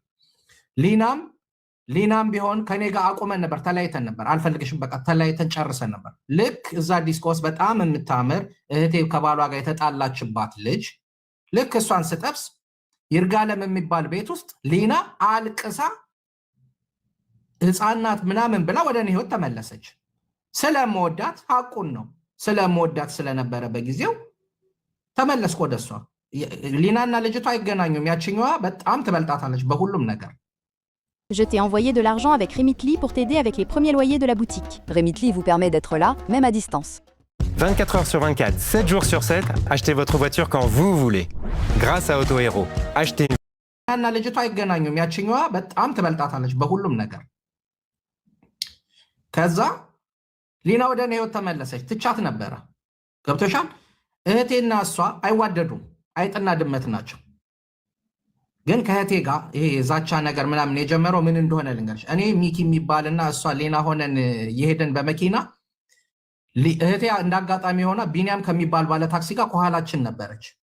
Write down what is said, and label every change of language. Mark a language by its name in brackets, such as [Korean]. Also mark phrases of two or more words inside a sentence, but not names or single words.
[Amharic] ሊናም ቢሆን ከኔ ጋር አቁመን ነበር፣ ተለያይተን ነበር። አልፈልግሽም በቃ ተለያይተን ጨርሰን ነበር። ልክ እዛ ዲስኮስ በጣም የምታምር እህቴ ከባሏ ጋር የተጣላችባት ልጅ ልክ እሷን ስጠብስ ይርጋለም የሚባል ቤት ውስጥ ሊና አልቅሳ ህፃናት ምናምን ብላ ወደ እኔ ህይወት ተመለሰች። ስለምወዳት ሐቁን ነው ስለምወዳት ስለነበረ በጊዜው ተመለስኩ ወደ እሷ። ሊናና ልጅቷ አይገናኙም። ያችኛዋ በጣም ትበልጣታለች በሁሉም ነገር። [French] Je t'ai envoyé de l'argent avec Remitly pour t'aider avec les premiers loyers de la boutique. Remitly vous permet d'être là, même à distance. 24 heures sur 24, 7 jours sur 7, achetez votre voiture quand vous voulez. Grâce à Auto Hero. Achetez une... [Amharic] ሊናና ልጅቷ አይገናኙም። ያችኛዋ በጣም ትበልጣታለች በሁሉም ነገር። ከዛ ሊና ወደ እኔ ህይወት ተመለሰች። ትቻት ነበረ። ገብቶሻል? እህቴና እሷ አይዋደዱም። አይጥና ድመት ናቸው። ግን ከእህቴ ጋር ይሄ የዛቻ ነገር ምናምን የጀመረው ምን እንደሆነ ልንገርሽ። እኔ ሚኪ የሚባልና እሷ ሌና ሆነን የሄደን በመኪና እህቴ እንዳጋጣሚ ሆና ቢኒያም ከሚባል ባለ ታክሲ ጋር ከኋላችን ነበረች።